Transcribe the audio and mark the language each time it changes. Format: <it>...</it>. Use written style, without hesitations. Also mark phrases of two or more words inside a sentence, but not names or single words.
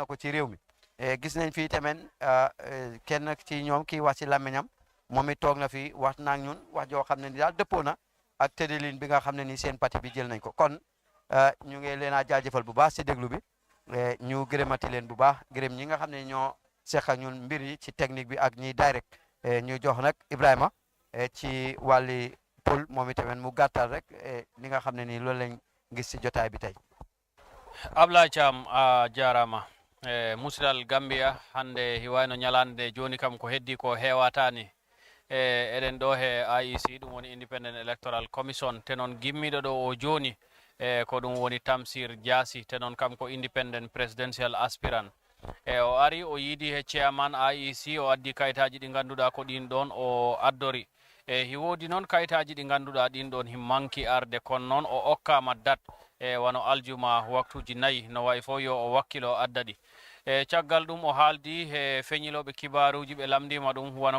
<wo>ko ci réew mi gis nañ fii tamit kenn ci ñoom kii wax ci làmmiñam moom it toog na fi wax naag ñun wax joo xam ne ni daal dëppoo na ak tëddalin bi nga xam ne ni seen parti bi jël nañ ko kon ñu ngi leen a jaajëfal bu baax ci déglu bi ñu gërëmati leen bu baax gërëm ñi nga xam ne ñoo seq ak ñun mbir yi ci technique bi ak ñiy direct ñu jox nag Ibrahima ci wàlli pol moom itamit mu gàttal rek li nga xam ne nii loolu lañ gis ci jotaay bi tey</wo> <ff>Ablaye Thiam a jarama musidal Gambia hande hiwayno ñalande joni kam ko heddi ko hewatani eɗen ɗo he IEC ɗum woni</ff> <en>Independent Electoral Commission</en> <ff>te noon gimmiɗo ɗo o joni ko ɗum woni Tamsir Jasseh te noon kam ko</ff> <en>Independent Presidential Aspirant</en> <ff>o ari o yiidi he chairman IEC o addi kayitaji ɗi ganduɗa ko ɗin ɗon o addori hi woodi noon kayitaji ɗi ganduɗa ɗin ɗon himmanki arde kono noon o okkama date wano aljuma waktuji 4 no wayi fof yo o wakkilo adda ɗi caggal ɗum o haaldi he feñiloɓe kibaruji ɓe lamdima ɗum wano</ff>